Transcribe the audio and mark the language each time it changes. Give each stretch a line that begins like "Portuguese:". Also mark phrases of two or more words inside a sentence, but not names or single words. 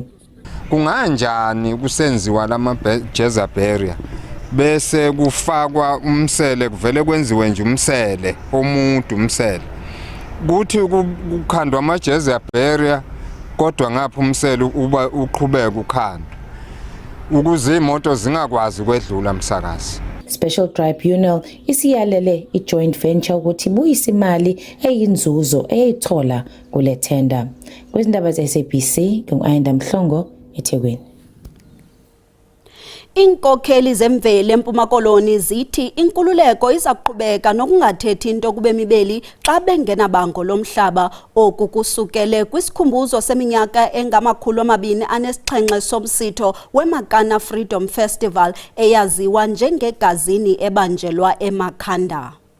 Zulu: Kunganjani kusenziwa lama-
English: jezza barrier
Zulu: bese kufakwa umsele kuvele kwenziwe nje umsele omuntu umsele kuthi kukhandwa ama-
English: jezza barrier
Zulu: kodwa ngapha umsele uba uqhubeka ukhandwa ukuze imoto zingakwazi kwedlula umsakazi. Special Tribunal isiyalele i-
English: joint venture
Zulu: ukuthi ibuyise imali eyinzuzo eyithola kule tender. Kwizindaba ze-SABC ngu-Ayinda Mhlongo eThekwini.
Xhosa: Inkokheli zemveli eMpuma Koloni zithi inkululeko izaqhubeka nokungathethi into kube mibeli xa bengenabango lomhlaba. Oku kusukele kwisikhumbuzo seminyaka engama-207 somsitho weMakana Freedom Festival eyaziwa njengegazini ebanjelwa eMakhanda.